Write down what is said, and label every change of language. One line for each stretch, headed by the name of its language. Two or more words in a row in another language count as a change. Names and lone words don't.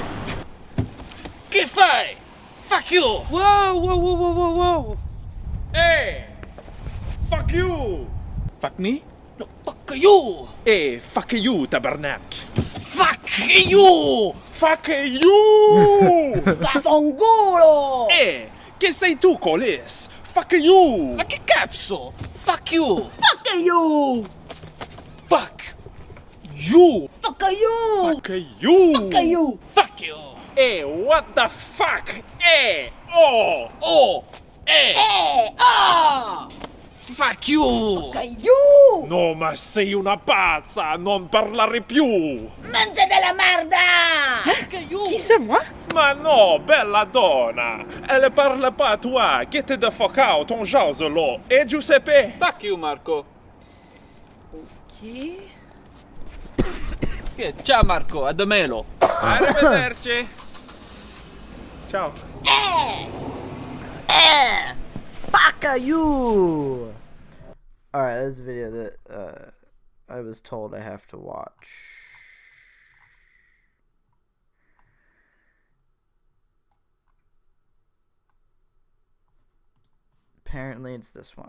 English: Get fired! Fuck you! Whoa, whoa, whoa, whoa, whoa, whoa! Hey! Fuck you! Fuck me? No, fuck you! Hey, fuck you, Tabernacle. Fuck you! Fuck you!
Italian: Vaffanculo! Che sei tu, Colis?
English: Fuck you!
Italian: Ma che cazzo?
English: Fuck you! Fuck you! Fuck you! Fuck you! Fuck you! Fuck you! Fuck you! Hey, what the fuck? Hey! Oh! Oh! Fuck you!
Italian: No, ma sei una pazza! Non parlare più! Mangia della merda!
French: Qui c'est moi?
Italian: Ma no, bella donna!
French: Elle parle pas à toi!
English: Get the fuck out,
French: on jase là! Et Giuseppe?
English: Fuck you, Marco! Ok.
Italian: Ciao, Marco, a domelo! Arrivederci! Ciao!
English: Fuck you! Alright, this is a video that I was told I have to watch. Apparently it's this one.